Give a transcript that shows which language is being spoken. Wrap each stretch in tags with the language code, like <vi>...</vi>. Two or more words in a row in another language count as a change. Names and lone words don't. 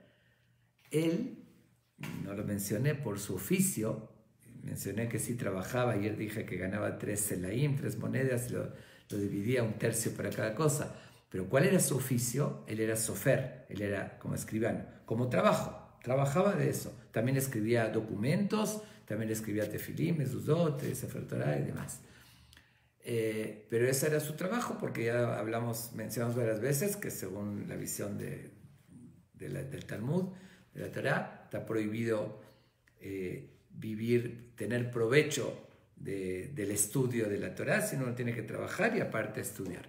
<es>Él, no lo mencioné por su oficio, mencioné que sí trabajaba, ayer dije que ganaba 3 selaim, 3 monedas, lo dividía un tercio para cada cosa. Pero ¿cuál era su oficio? Él era sofer, él era como escribano, como trabajaba de eso. También escribía documentos, también escribía tefilim, mezuzot,</es> <he>ספר תורה</he> <es>y demás. Pero ese era su trabajo, porque ya mencionamos varias veces que según la visión del Talmud, de la Torah, está prohibido tener provecho del estudio de la Torah, sino uno tiene que trabajar y aparte estudiar.</es>